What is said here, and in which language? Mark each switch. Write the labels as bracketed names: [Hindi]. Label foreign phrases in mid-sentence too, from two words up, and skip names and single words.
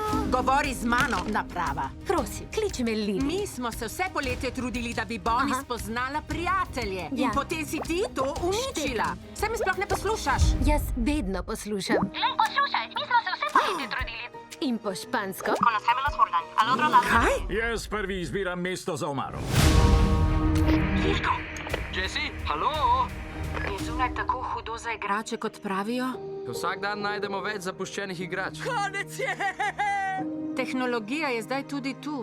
[Slovenian] Govori z mano, naprava. Prosim, kliči me Lili. Mi smo se vse poletje trudili, da bi Bonnie spoznala prijatelje. In potem si ti to uničila. Saj me sploh ne poslušaš. Jaz vedno poslušam. Glej, poslušaj, mi smo se vse poletje trudili. In po špansko. [Spanish] Conocemos los Jordan. Al otro lado. [Slovenian] Kaj? Jaz prvi izbiram mesto za omaro. Jesse, halo? Je zunaj tako hudo za igrače, kot pravijo? Vsak dan najdemo več zapuščenih igrač. Konec je! Tehnologija je zdaj tudi tu.